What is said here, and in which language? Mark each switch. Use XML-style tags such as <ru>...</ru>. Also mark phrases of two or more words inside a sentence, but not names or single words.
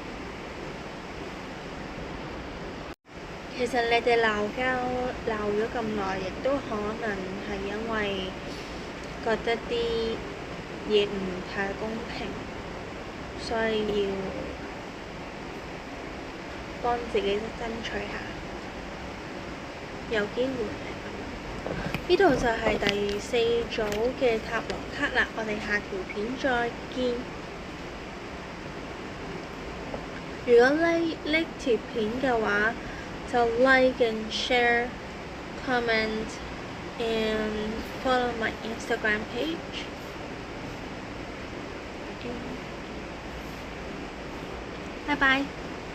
<yue>其實你哋鬧咗咁耐，亦都可能係因為覺得啲嘢唔太公平，所以要幫自己爭取下，有機會係咁。呢度就係第4組嘅塔羅卡啦，我哋下條片再見。</yue> <en>如果 like</en> <yue>條片嘅話，就</yue> <en>like and share, comment and follow my Instagram page.</en> <yue>拜拜。</yue>